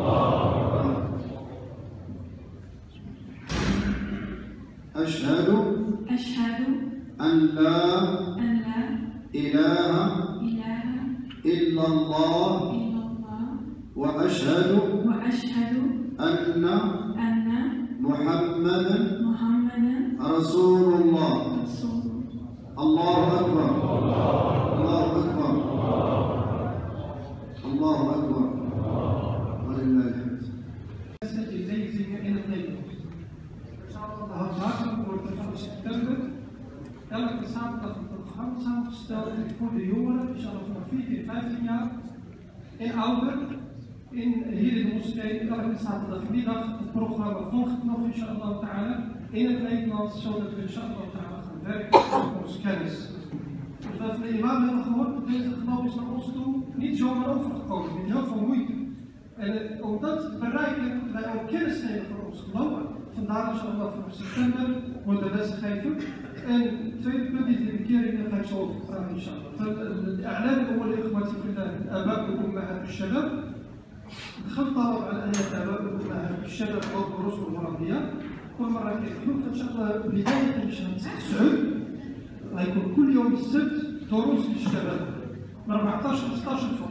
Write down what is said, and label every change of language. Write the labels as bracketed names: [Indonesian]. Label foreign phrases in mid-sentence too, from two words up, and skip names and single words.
[Arabic] أشهد أن لا إله إلا الله وأشهد أن محمدا رسول الله. الله أكبر. الله أكبر. الله أكبر. ولله الحمد. [Dutch] Elke zaterdag een programma samengesteld voor de jongeren, inshallah vanaf 14 en 15 jaar en ouder. Hier in de moskee, elke zaterdagmiddag het programma volgt nog [Arabic] إن شاء الله تعالى [Dutch] in het Nederlands, zodat we [Arabic] إن شاء الله تعالى [Dutch] gaan werken op onze kennis. Dus wat we de imam hebben gehoord, deze geloof is naar ons toe niet zomaar overgekomen, met heel veel moeite. En om dat te bereiken, moeten wij ook kennis nemen van ons geloof. Vandaar inshallah vanaf september wordt de les gegeven. En het tweede punt is de bekering, daar ga ik zo over praten inshallah. [Arabic] الإعلان الأول إخوتي في الله الآباء وأمهات الشباب. دخلت طلب على أن الآباء وأمهات الشباب والدروس والمربيات. كل مرة كيكون إن شاء الله بداية من شهر 9 غيكون كل يوم السبت دروس للشباب من 14 15 فوق.